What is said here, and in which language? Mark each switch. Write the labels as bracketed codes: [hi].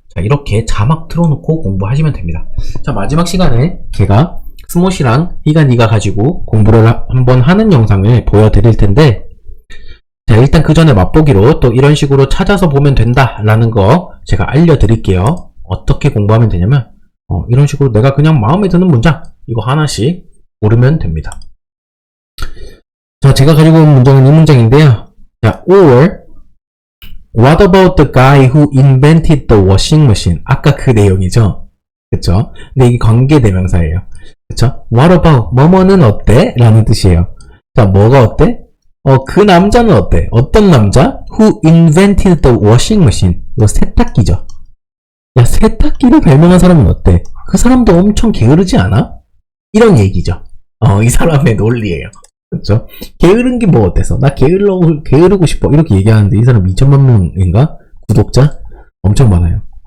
[ko] 자, 이렇게 자막 틀어놓고 공부하시면 됩니다. 자, 마지막 시간에 제가 스모시랑 희가 니가 가지고 공부를 한번 하는 영상을 보여드릴 텐데, 자, 일단 그 전에 맛보기로 또 이런 식으로 찾아서 보면 된다라는 거 제가 알려드릴게요. 어떻게 공부하면 되냐면 이런 식으로 내가 그냥 마음에 드는 문장 이거 하나씩 고르면 됩니다. 자, 제가 가지고 온 문장은 이 문장인데요. [en] 자, or what about the guy who invented the washing machine? [ko] 아까 그 내용이죠. 그쵸? 근데 이게 관계대명사예요. 그쵸? [en] What about [ko] 뭐뭐는 어때? 라는 뜻이에요. 자, 뭐가 어때? 그 남자는 어때? 어떤 남자? [en] Who invented the washing machine? [ko] 이거 세탁기죠. 야, 세탁기를 발명한 사람은 어때? 그 사람도 엄청 게으르지 않아? 이런 얘기죠. 이 사람의 논리예요. 그렇죠? 게으른 게 뭐 어때서? 나 게으르고 싶어. 이렇게 얘기하는데 이 사람 2천만 명인가? 구독자? 엄청 많아요.